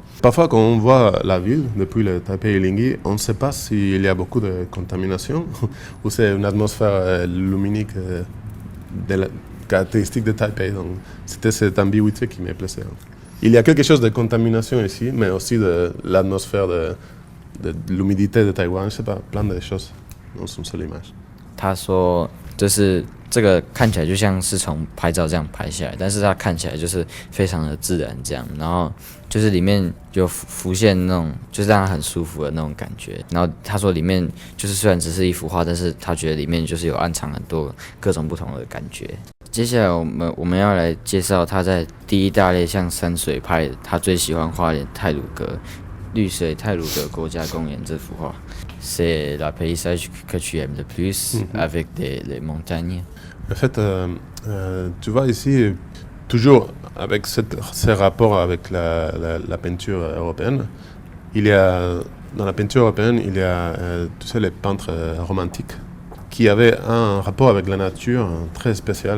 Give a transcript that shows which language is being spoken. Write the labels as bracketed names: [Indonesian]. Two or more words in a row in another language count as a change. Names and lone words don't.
[French] Parfois, quand on voit la ville depuis le Taipei Ilingi, on ne sait pas s'il y a beaucoup de contamination ou c'est une atmosphère luminique caractéristique de Taipei. Donc, c'était cette ambiguïté qui me plaisait. Il y a quelque chose de contamination ici, mais aussi de l'atmosphère de l'humidité de Taïwan. Je sais pas, plein de choses dans une seule image. [Chinese] 他说，就是这个看起来就像是从拍照这样拍下来，但是它看起来就是非常的自然这样，然后就是里面就浮现那种就是让他很舒服的那种感觉。然后他说里面就是虽然只是一幅画，但是他觉得里面就是有暗藏很多各种不同的感觉。接下来我们要来介绍他在第一大列像山水拍他最喜欢画的太鲁阁绿水太鲁阁国家公园这幅画。 [French] C'est la paysage que tu aimes le plus avec les montagnes. En fait, tu vois ici, toujours avec ces rapports avec la peinture européenne, dans la peinture européenne, il y a, tu sais, les peintres romantiques qui avaient un rapport avec la nature très spécial.